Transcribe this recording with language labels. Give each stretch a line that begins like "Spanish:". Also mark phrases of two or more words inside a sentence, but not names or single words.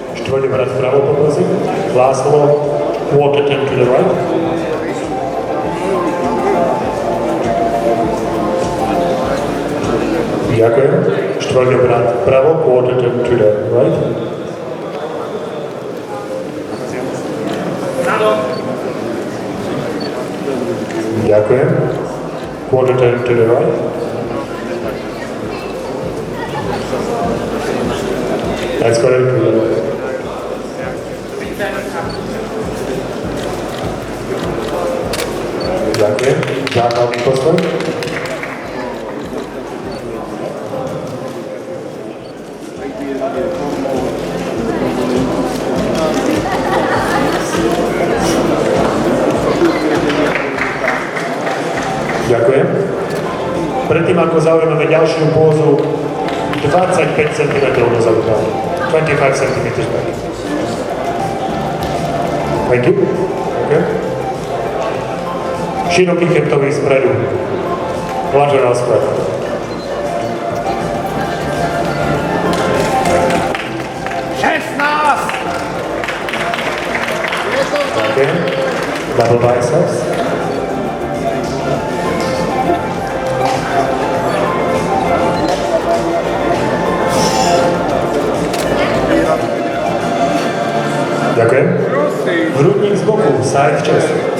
Slovak: Štvrťobrad vpravo poprosím. László,
English: quarter turn to the right.
Slovak: Ďakujem. Štvrťobrad vpravo,
English: quarter turn to the right.
Slovak: Ďakujem.
English: Quarter turn to the right. That's correct.
Slovak: Ďakujem. Základný postoj. Ďakujem. Predtým, ako zaujmeme ďalšiu pózu, 25 cm dozadu.
English: 25 cm back. Thank you. Okay.
Slovak: Široký chrbtový spredu.
English: Lateral spread. Okay. Double biceps. Ďakujem.
Slovak: Hrudník z boku,
English: side chest.